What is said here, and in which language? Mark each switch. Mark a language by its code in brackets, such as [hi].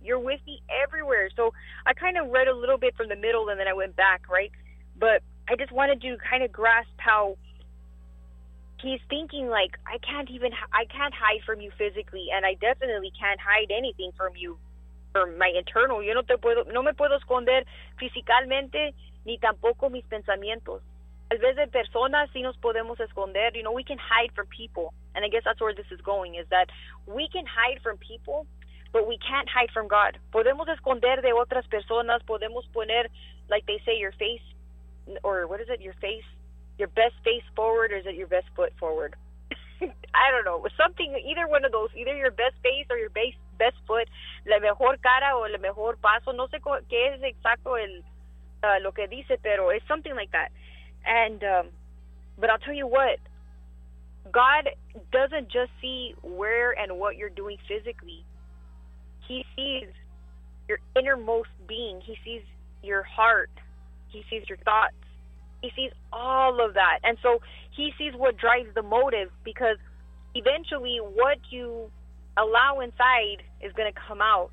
[en] You're with me everywhere. So I kind of read a little bit from the middle and then I went back, right? But I just wanted to kind of grasp how he's thinking like, I can't hide from you physically, and I definitely can't hide anything from you, from my internal. [es] Yo no te puedo, no me puedo esconder físicamente, ni tampoco mis pensamientos. Tal vez de personas sí nos podemos esconder. [en] You know, we can hide from people, and I guess that's where this is going, is that we can hide from people, but we can't hide from God. [es] Podemos esconder de otras personas, podemos poner, [en] like they say, your face, or what is it, your face, your best face forward, or is it your best foot forward? I don't know. Something, either one of those, either your best face or your best foot, [es] la mejor cara o el mejor paso. No sé qué es exacto el lo que dice, pero [en] it's something like that. [es] And but I'll tell you what, God doesn't just see where and what you're doing physically. He sees your innermost being. He sees your heart. He sees your thoughts. He sees all of that. And so he sees what drives the motive, because eventually what you allow inside is going to come out.